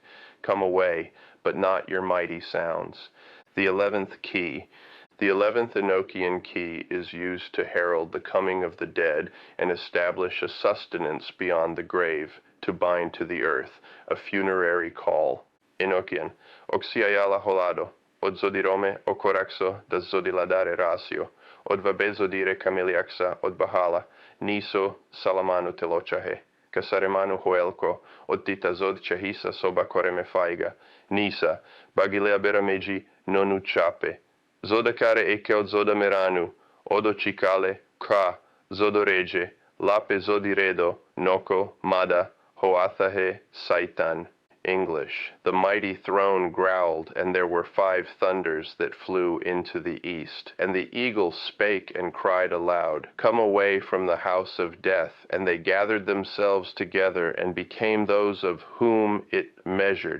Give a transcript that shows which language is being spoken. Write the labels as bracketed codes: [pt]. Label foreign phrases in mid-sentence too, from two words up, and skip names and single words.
[en] Come away, but not your mighty sounds. The 11th key. The 11th Enochian key is used to herald the coming of the dead and establish a sustenance beyond the grave, to bind to the earth, a funerary call. Enochian. Oxiayala holado, od zodirome o coraxo da zodiladare ratio, od vabezodire camiliaxa od bahala, niso salamanu telochahe, casaremanu hoelco, od titazod chahisa soba coreme faiga, nisa, bagilea berameji nonu chape, zodacare eke od zodameranu, odo chicale, ka, zodoreje, lape zodiredo, noko, mada, hoathahe, saitan. English. The mighty throne growled, and there were 5 thunders that flew into the east. And the eagle spake and cried aloud, Come away from the house of death. And they gathered themselves together, and became those of whom it measured.